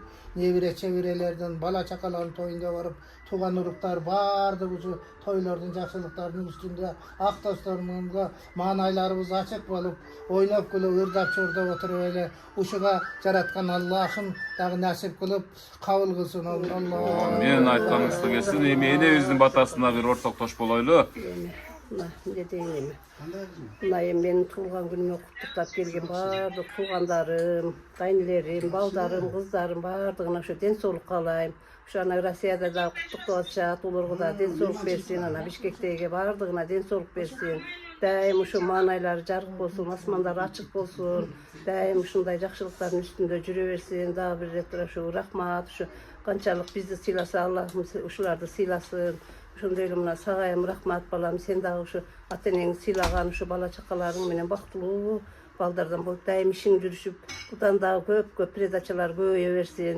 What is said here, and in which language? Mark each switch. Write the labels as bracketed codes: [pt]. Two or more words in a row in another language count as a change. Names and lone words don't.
[ky] Небире чебирелердин, бала чакалардын тоюнда барып, тууган уруктар баардыгы ушу тойлордун жакшылыктарынын үстүндө ак досторумузга маанайларыбыз ачык болуп, ойноп күлүп, ырдап чурдап отуруп эле ушуга жараткан Аллахым дагы насип кылып кабыл кылсын. Алла. Мен айтканыңызды келсин. Эми энебиздин батасына бир ортоктош болойлу. [kk] Не дейін еме. Мына мен туылған күніме құттықтап келген барлық туғандарым, қайнылерім, балдарым, қыздарым барлығына ушу денсаулық қалайым. Ушу ана Россияда да құттықтап атышат, оларға да денсаулық берсин, ана Бишкектеги барлығына денсаулық берсин. [ky] Дайым ушу маанайлары жарык болсун, асмандары ачык болсун. Дайым ушундай жакшылыктардын үстүндө жүрө берсин. Дагы бир рет ушу рахмат, ушу канчалык бизди сыйласа Аллахым ушуларды сыйласын. Ошондой эле мына сагайым рахмат балам, сен дагы ушу ата-энең сыйлаган ушу бала чакаларың менен бактылуу балдардан болуп дайым ишиң жүрүшүп, будан дагы көп передачалар көбөйө берсин.